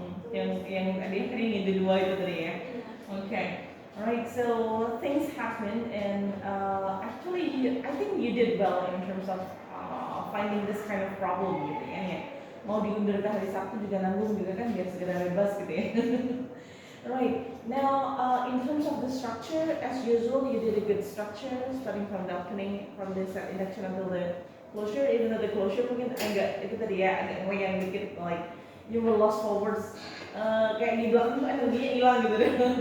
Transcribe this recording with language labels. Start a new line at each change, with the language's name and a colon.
Indonesian: Yang adik ingin dua itu tadi ya. Iya.
English: Okay. Alright, so things happen and actually I think you did well in terms of finding this kind of problem
Indonesian: gitu kan ya. Mau diundur ke hari Sabtu juga nanggung juga kan biar segera bebas gitu ya.
English: Right, now in terms of the structure, as usual you did a good structure starting from the opening, from this induction until the closure, even though the closure
Indonesian: mungkin agak itu tadi ya, agak ngoyang dikit,
English: like you were lost for words,
Indonesian: kayak di belakang tuh energinya hilang gitu deh.